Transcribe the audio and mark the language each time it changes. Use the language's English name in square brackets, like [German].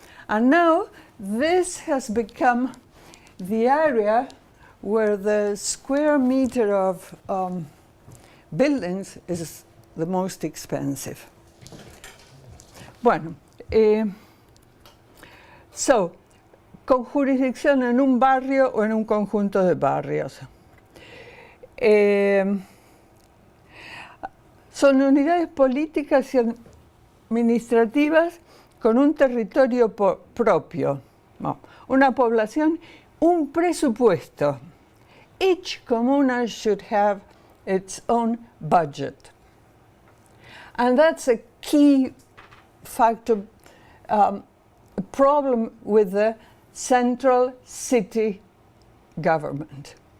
[English] And now this has become the area where the square meter of buildings is the most expensive. [Spanish] Bueno, so, con jurisdicción en un barrio o en un conjunto de barrios. Son unidades políticas y administrativas con un territorio propio, no, una población, un presupuesto. [English] Each comuna should have its own budget. And that's a key factor, problem with the central city government.